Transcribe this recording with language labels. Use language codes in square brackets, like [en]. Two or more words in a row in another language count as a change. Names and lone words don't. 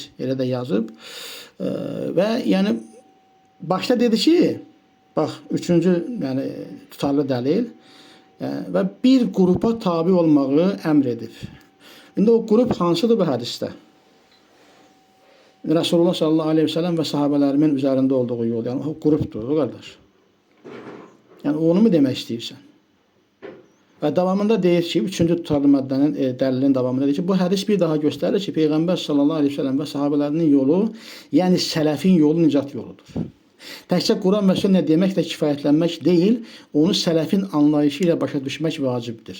[az] Elə də yazıb. Və yəni başda dedi ki, bax, üçüncü yəni tutarlı dəlil və bir qrupa tabi olmağı əmr edib. İndi o qrup hansıdır bu hədisdə? [tr] Resulullah [ar] صلى الله عليه وسلم [tr] ve sahabelerimin üzerinde olduğu yol. Yani o gruptur o kardeş. Yani onu mu [az] demək istəyirsən? Və davamında deyir ki, 3-cü tutarlı maddənin dəlilin davamında deyir ki, bu hədis bir daha göstərir ki, Peyğəmbər [ar] صلى الله عليه وسلم [az] və sahabelərinin yolu, yəni sələfin yolu nicat yoludur. Təkcə Quran və sünnə deməklə kifayətlənmək deyil, onu sələfin anlayışı ilə başa düşmək vacibdir.